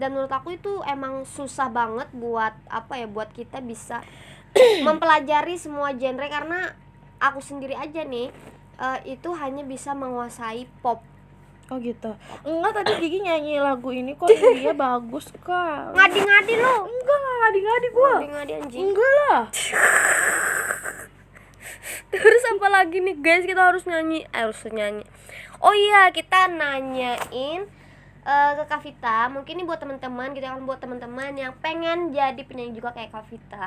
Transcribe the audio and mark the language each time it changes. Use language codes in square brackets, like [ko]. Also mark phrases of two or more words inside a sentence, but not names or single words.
[id] Dan menurut aku itu emang susah banget buat buat kita bisa mempelajari semua genre, karena aku sendiri aja nih itu hanya bisa menguasai pop. Oh gitu. Enggak, tadi Gigi nyanyi lagu ini kok dia bagus kak. Ngadi-ngadi lo. Enggak ngadi-ngadi gua. Ngadi-ngadi anjing. Enggak lah. Terus apa lagi nih guys, kita harus nyanyi. Oh iya, kita nanyain ke Kavita. Mungkin ini buat teman-teman gitu kan, buat teman-teman yang pengen jadi penyanyi juga kayak Kavita.